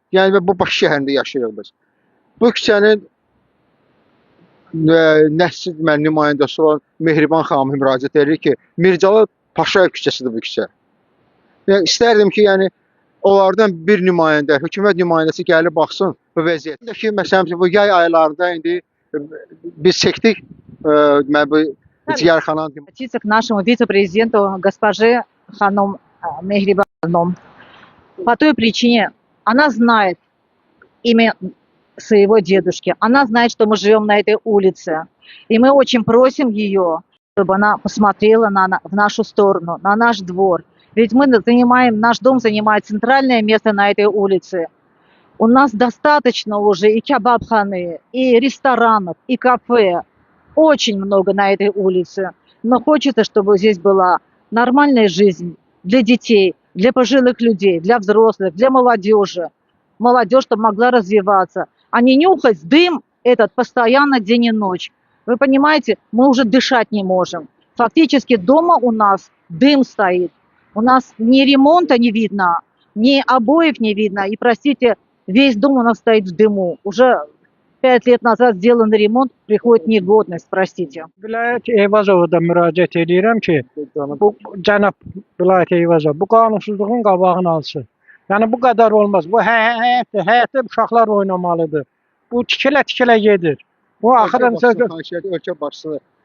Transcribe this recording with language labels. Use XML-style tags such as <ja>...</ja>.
<az>Yəni və bu Bakı şəhərində yaşayırıq biz. Bu küçənin nəsil nümayəndəsi olan Mehriban xanım müraciət edir ki, Mircəli Paşayev küçəsidir bu küçə. Yəni istərdim ki, yəni onlardan bir nümayəndə, hökumət nümayəndəsi gəlib baxsın bu vəziyyətdəki, məsələn bu yay aylarında indi biz çəkdik bu ziyarətxananın.</az> <ru>Обратиться к нашему вице-президенту госпоже Ханум Мехрибаном. По той причине, она знает имя своего дедушки, она знает, что мы живем на этой улице. И мы очень просим ее, чтобы она посмотрела в нашу сторону, на наш двор. Ведь наш дом занимает центральное место на этой улице. У нас достаточно уже и кебабханы, и ресторанов, и кафе. Очень много на этой улице. Но хочется, чтобы здесь была нормальная жизнь для детей, для пожилых людей, для взрослых, для молодежи. Молодежь, чтобы могла развиваться, а не нюхать дым этот постоянно день и ночь. Вы понимаете, мы уже дышать не можем. Фактически дома у нас дым стоит. У нас ни ремонта не видно, ни обоев не видно. И, простите, весь дом у нас стоит в дыму. Уже 5 лет назад сделанный ремонт, приходит негодность, простите.</ru> <az>Vilayət Eyvazova da müraciət edirəm ki, bu cənab Vilayət Eyvazov bu qanunsuzluğun qabağını alsın. Yəni bu qədər olmaz. Bu həyətdə uşaqlar oynamalıdır. Bu tikilə gedir. Bu axırın Ölkə başçısı</az>